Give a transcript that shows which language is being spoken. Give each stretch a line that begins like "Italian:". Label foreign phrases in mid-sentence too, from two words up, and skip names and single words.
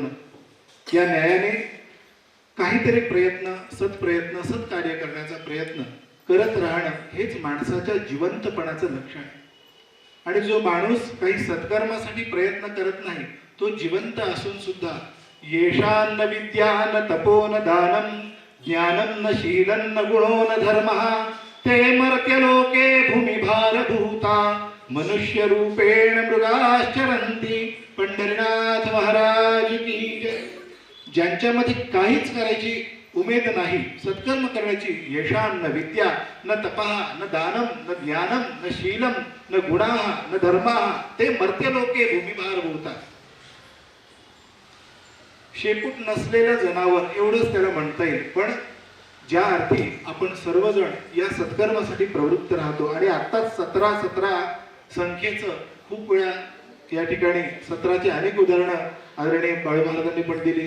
Marathi: या न्यायाने काहीतरी प्रयत्न, सत्प्रयत्न, सत्कार्य करण्याचा प्रयत्न करत राहणं हेच माणसाच्या जिवंतपणाचं लक्षण आहे. आणि जो माणूस काही सत्कर्मासाठी प्रयत्न करत नाही तो जिवंत असून सुद्धा
Sanskrit: येषां न विद्या न तपो न दानं ज्ञानं न शीलं न गुणो न धर्मः ते मर्त्यलोके भूमिभारभूता मनुष्य रूपेण मृगाश्चरन्ति.
Marathi: पंढरीनाथ महाराज की जय. ज्यांच्यामध्ये काहीच करायची उमेद नाही, सत्कर्म करण्याची,
Sanskrit: येषां न विद्या न तपः न दानं न ज्ञानं न शीलं न गुणाः न धर्माः ते मर्त्यलोके भूमिभारभूता.
Marathi: शेपूट नसलेलं जनावर एवढंच त्याला म्हणता येईल. पण ज्या अर्थी आपण सर्वजण या सत्कर्मासाठी प्रवृत्त राहतो आणि आत्ताच 17 संख्येचं खूप वेळा या ठिकाणी 17ची अनेक उदाहरणं आदरणीय बाळूमहाराजांनी पण दिली.